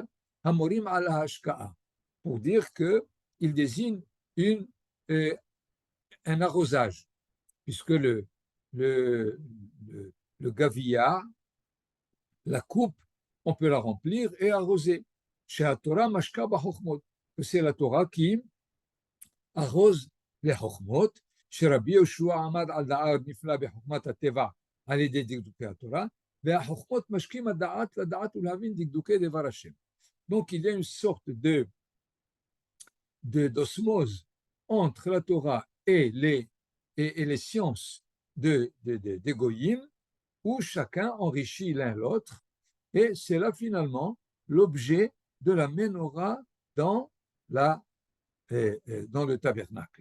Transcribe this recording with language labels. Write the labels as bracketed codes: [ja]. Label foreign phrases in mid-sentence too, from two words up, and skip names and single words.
[he] המורים על השקאה, [fr] pour dire qu'il désigne un arrosage, puisque le gavia, la coupe, on peut la remplir et arroser. Chez [he] תורה משקה בחכמות, [fr] c'est la Torah qui arrose les chokhmot. [he] Chez רבי יהושע עמד על דעת נפלא בחכמת הטבע על ידי דקדוקי התורה, והחוכמות משקים הדעת לדעת ולהבין דקדוקי דבר השם. [fr] Donc il y a une sorte d'osmose entre la Torah et les sciences des Goïm, où chacun enrichit l'un l'autre, et c'est là finalement l'objet de la Ménorah dans le tabernacle.